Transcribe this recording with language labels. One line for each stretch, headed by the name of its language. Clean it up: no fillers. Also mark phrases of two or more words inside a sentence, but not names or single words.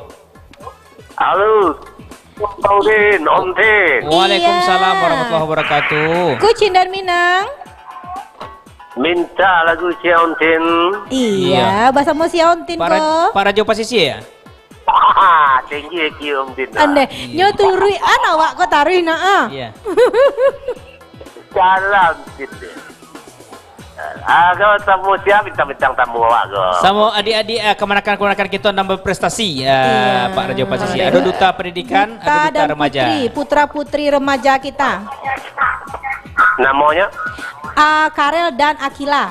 Indonesian: Halo. Om Tin, Om Tin.
Arabic: Waalaikumsalam warahmatullahi wabarakatuh.
Indonesian: Kucing dan Minang. Minta lagu si Om Tin. Iya, bahasa Mosiontin kok. Para Jawa Pasisi ya? Tinggi lagi Om Tin.
Minangkabau: Ande, nyoturui anak wak kok taruh na.
Indonesian: Iya. Salam Tin.
Minangkabau: Agak tamu siapa bintang-bintang tamu awak go.
Indonesian: Sama adik-adik kemenakan-kemenakan kita nambah prestasi Pak Raja Pasisi. Ada duta pendidikan, ada duta dan remaja. putra-putri remaja kita. Namanya? Karel dan Akila.